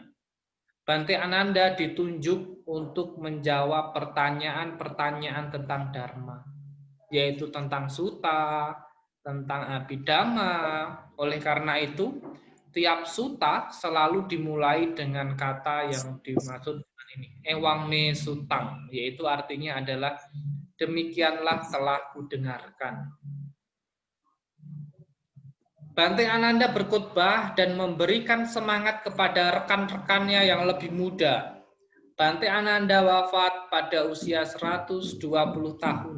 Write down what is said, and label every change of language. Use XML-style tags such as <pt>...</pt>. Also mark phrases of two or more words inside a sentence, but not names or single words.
<id>Bante Ananda ditunjuk untuk menjawab pertanyaan-pertanyaan tentang Dharma, yaitu tentang Sutta, tentang Abhidhamma. Oleh karena itu, tiap Sutta selalu dimulai dengan kata yang dimaksud ini,</id> <pi>Ewang me sutang,</pi> <id>yaitu artinya adalah demikianlah telah kudengarkan. Bante Ananda berkhotbah dan memberikan semangat kepada rekan-rekannya yang lebih muda. Bante Ananda wafat pada usia 120 tahun.</id>